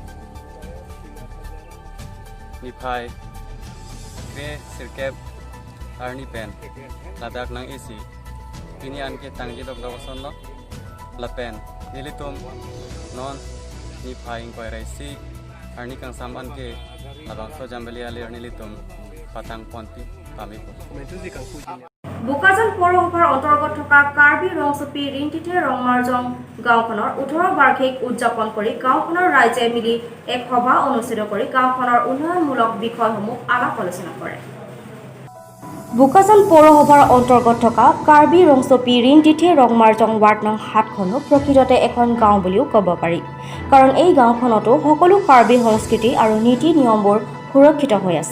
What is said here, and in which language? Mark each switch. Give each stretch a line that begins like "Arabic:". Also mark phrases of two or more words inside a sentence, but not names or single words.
Karbi: nipai ke sirkep arni pen ladak nang isi kini an ke tangji dok dawason lo lapen nilitum non nipai koirai si arni kang saman ke labang so jambali alir nilitum patang ponti pamipo
Assamese: বোকাজান পৌৰসভাৰ অন্তৰ্গত থকা কাৰ্বি ৰংচুপি ৰিংটিতে ৰংমাৰজং গাঁওখনৰ 18 বাৰ্ষিক উদযাপন কৰি গাঁওখনৰ ৰাইজে মিলি এক সভা অনুষ্ঠিত কৰি গাঁওখনৰ উন্নয়নমূলক বিষয়সমূহ আলাপ আলোচনা কৰে। বোকাজান পৌৰসভাৰ অন্তৰ্গত থকা কাৰ্বি ৰংচুপি ৰিংটিতে ৰংমাৰজং ৱাৰ্ড নং 7খনো প্ৰকৃততে এখন গাঁও বুলিও ক'ব পাৰি, কাৰণ এই গাঁওখনতো সকলো কাৰ্বি সংস্কৃতি আৰু নীতি নিয়মবোৰ সুৰক্ষিত হৈ আছে।